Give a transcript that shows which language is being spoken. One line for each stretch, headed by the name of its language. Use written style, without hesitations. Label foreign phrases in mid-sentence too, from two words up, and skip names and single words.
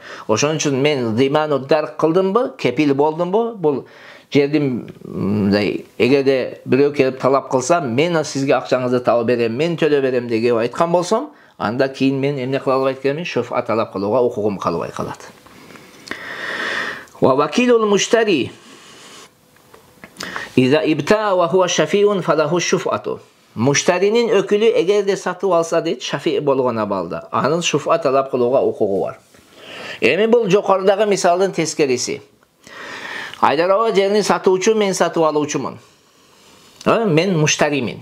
Kyrgyz: Ошон үчүн мен диманудар кылдымбы, кепил болдумбу? Бул жердин эгерде бирөө келип талап кылса, мен сизге акчаңызды табып берем, мен төлөп берем деп айткан болсом, анда кийин мен эмне кыла албайт экенмин? Шуфа талап кылууга укугум калбай калат.
Arabic: ووكيل المشتري إذا ابتاع وهو شفيع فله الشفعة.
Kyrgyz: Муштаринин өкүлү эгерде сатып алса дейт, шафи болгон абалда, анын шуфа талап кылууга укугу бар. Эми бул жокорудагы мисалдын тескериси. Айдар аба жерин сатуучу, мен сатып алуучумун. Мен муштаримин.